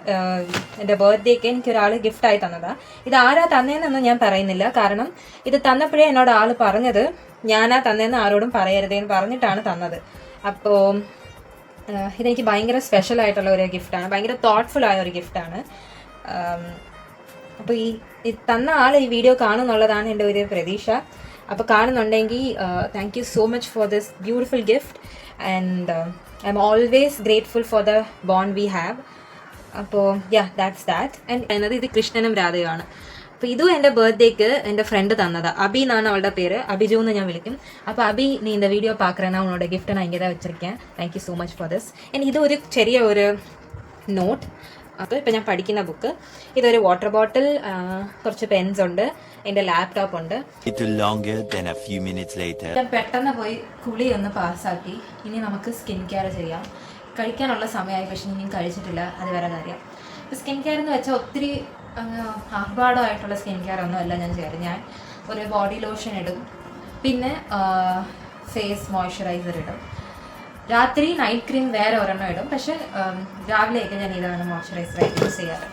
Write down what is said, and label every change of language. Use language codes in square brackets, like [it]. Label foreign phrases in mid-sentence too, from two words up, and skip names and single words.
[ml] എൻ്റെ ബർത്ത്ഡേക്ക് എനിക്കൊരാൾ ഗിഫ്റ്റായി തന്നതാണ്. ഇത് ആരാ തന്നതെന്നൊന്നും ഞാൻ പറയുന്നില്ല, കാരണം ഇത് തന്നപ്പോഴേ എന്നോട് ആൾ പറഞ്ഞത് ഞാനാ തന്നതെന്ന് ആരോടും പറയരുതേന്ന് പറഞ്ഞിട്ടാണ് തന്നത്. അപ്പോൾ ഇതെനിക്ക് ഭയങ്കര സ്പെഷ്യൽ ആയിട്ടുള്ള ഒരു ഗിഫ്റ്റാണ്, ഭയങ്കര തോട്ട്ഫുൾ ആയ ഒരു ഗിഫ്റ്റാണ്. അപ്പോൾ ഈ തന്ന ആൾ ഈ വീഡിയോ കാണുമെന്നുള്ളതാണ് എൻ്റെ ഒരു പ്രതീക്ഷ. അപ്പോൾ കാണുന്നുണ്ടെങ്കിൽ [en] thank you so much for this beautiful gift and I'm always grateful for the bond we have. [ml] അപ്പോൾ [en] that's that. [ml] ആൻഡ് ഇത് കൃഷ്ണനും രാധയുമാണ്. അപ്പോൾ ഇതും എൻ്റെ ബർത്ത്ഡേക്ക് എൻ്റെ ഫ്രണ്ട് തന്നതാണ്. അബി എന്നാണ് അവളുടെ പേര്, അബിജു എന്ന് ഞാൻ വിളിക്കും. അപ്പോൾ അബി, നീ [ta] இந்த வீடியோ பார்க்குறேன்னா உன்னோட கிஃப்ட்டை நான் இங்கே தான் வச்சுருக்கேன். [en] thank you so much for this. [ta] இது ஒரு [ml] ചെറിയ ഒരു നോട്ട്. അപ്പോൾ ഇപ്പോൾ ഞാൻ പഠിക്കുന്ന ബുക്ക്, ഇതൊരു [en] water bottle, [ml] കുറച്ച് പെൻസ് ഉണ്ട്, എൻ്റെ ലാപ്ടോപ്പ് ഉണ്ട്. [en] Little longer than a few minutes later. [ml] ഞാൻ പെട്ടെന്ന് പോയി കുളി ഒന്ന് പാസ്സാക്കി. ഇനി നമുക്ക് [en] skin care [ml] ചെയ്യാം. കഴിക്കാനുള്ള സമയമായി, പക്ഷെ ഇനിയും കഴിച്ചിട്ടില്ല, അത് വേറെ കാര്യം. ഇപ്പോൾ [en] skin care [ml] എന്ന് വെച്ചാൽ ഒത്തിരി ആർഭാടമായിട്ടുള്ള [en] skin care [ml] ഒന്നും അല്ല ഞാൻ ചെയ്യാറ്. ഞാൻ ഒരു [en] body lotion [ml] ഇടും, പിന്നെ [en] face moisturiser [ml] ഇടും, രാത്രി [en] night cream [ml] വേറെ ഒരെണ്ണം ഇടും, പക്ഷെ രാവിലെയൊക്കെ ഞാൻ ഇതാണ് മോയ്സ്ചറൈസറായിട്ട് യൂസ് ചെയ്യാറ്.